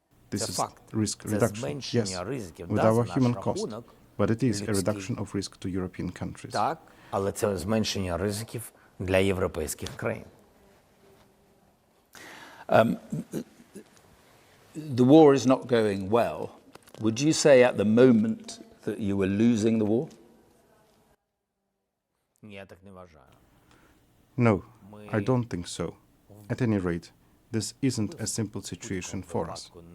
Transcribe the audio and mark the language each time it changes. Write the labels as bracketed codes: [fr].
[en] This is risk reduction, yes, with our human cost, but it is a reduction of risk to European countries. [uk] Так, але це зменшення ризиків для європейських країн. [en] The war is not going well. Would you say at the moment that you were losing the war? [uk] Ні, я так не вважаю. [en] No, I don't think so. At any rate, this isn't a simple situation for us.